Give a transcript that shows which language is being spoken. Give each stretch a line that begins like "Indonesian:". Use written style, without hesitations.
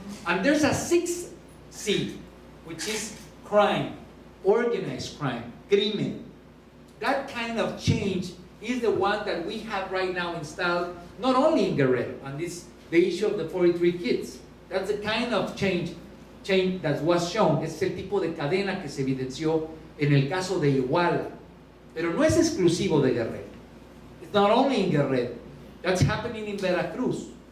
English: And there's a 6th C, which is crime, organized crime, crimen. That kind of change is the one that we have right now installed, not only in Guerrero, and this the issue of the 43 kids. That's the kind of change that was shown.
Spanish: Es el tipo de cadena que se evidenció en el caso de Iguala. Pero no es exclusivo de Guerrero.
English: It's not only in Guerrero. That's happening in Veracruz.